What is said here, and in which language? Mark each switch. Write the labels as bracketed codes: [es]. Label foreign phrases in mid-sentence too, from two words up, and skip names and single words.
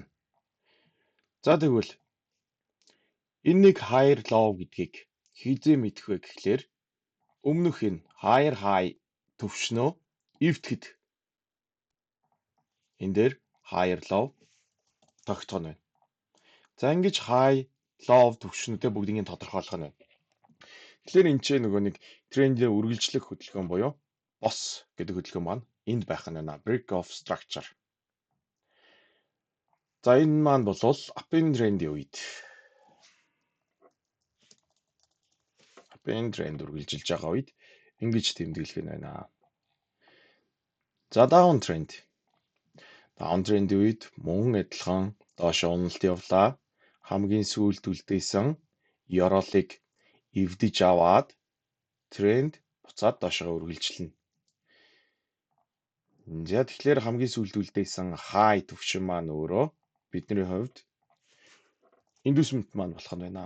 [mn] За тэгвэл энэ нэг [en] higher low [mn] гэдгийг хизээ мэдэх вэ гэхээр өмнөх энэ [en] higher high [mn] төвшнөө эвдэхэд энэ дээр [en] higher low [mn] тогтоно байна. За ингэж [en] high low [mn] төвшнүүдээ бүгдийг нь тодорхойлох нь байна. Тэгэхээр энэ ч нөгөө нэг трендийн үргэлжлэх хөдөлгөөн буюу бос гэдэг хөдөлгөөн маань энд байх нь байна. [en] Break of structure. [mn] За энэ маань бол upын трендийн үед upын тренд үргэлжилж байгаа үед ингэж тэмдэглэх нь байна. За [en] down trend. Down trend- [mn] ийн үед мөн адилхан доош уналт явлаа. Хамгийн сүүлд үлдээсэн ёроолыг эвдэж аваад тренд буцаад доошоо үргэлжилнэ. За тэгэхээр хамгийн сүүлд үлдээсэн high төвшин маань өөрөө бидний хувьд inducement маань болох нь байна.